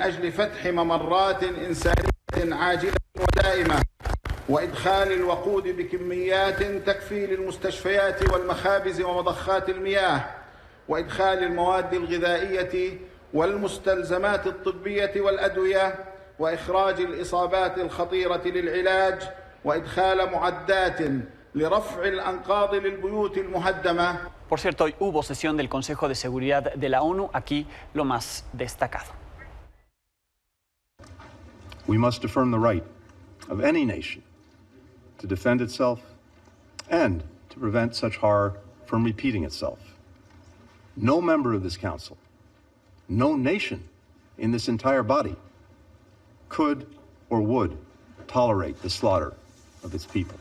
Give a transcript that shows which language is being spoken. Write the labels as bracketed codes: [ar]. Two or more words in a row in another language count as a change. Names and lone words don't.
[ar] أجل فتح ممرات إنسانية عاجلة ودائمة وإدخال الوقود بكميات تكفي للمستشفيات والمخابز ومضخات المياه وإدخال المواد الغذائية والمستلزمات الطبية والأدوية وإخراج الإصابات الخطيرة للعلاج وإدخال معدات لرفع الأنقاض للبيوت المهدمة. [es] Por cierto, hoy hubo sesión del Consejo de Seguridad de la ONU. Aquí lo más destacado. [en] We must affirm the right of any nation to defend itself and to prevent such horror from repeating itself. No member of this council, no nation in this entire body could or would tolerate the slaughter of its people.